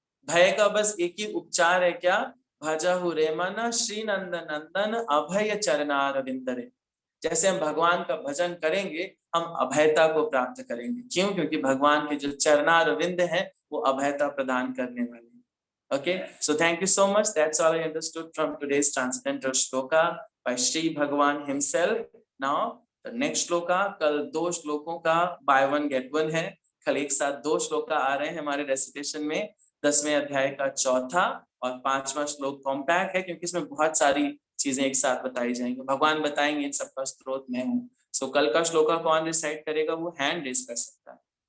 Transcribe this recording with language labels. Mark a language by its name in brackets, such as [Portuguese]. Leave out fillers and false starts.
[Hindi] भय का बस एक ही उपचार है, क्या, भजहु रे मन श्री नंदन नंदन अभय चरणारविंदरे। जैसे हम भगवान का भजन करेंगे हम अभयता को प्राप्त करेंगे। क्यों? क्योंकि भगवान के जो चरणारविंद है वो अभयता प्रदान करने वाले हैं। [English] Okay, so thank you so much. That's all I understood from today's transcendental shloka by Shri Bhagavan himself. Now, the next shloka, [Hindi] कल 2 श्लोकों का [English] buy one get one है। [Hindi] कल एक साथ 2 श्लोका आ रहे हैं हमारे रेसिटेशन में। 10वें अध्याय का 4था और 5वां श्लोक कॉम्पैक्ट है क्योंकि इसमें बहुत सारी चीजें एक साथ बताई जाएंगी। भगवान बताएंगे इन सबका स्रोत मैं हूँ। So कल का श्लोका कौन रिसाइट करेगा, वो हैंड रेज कर सकता है।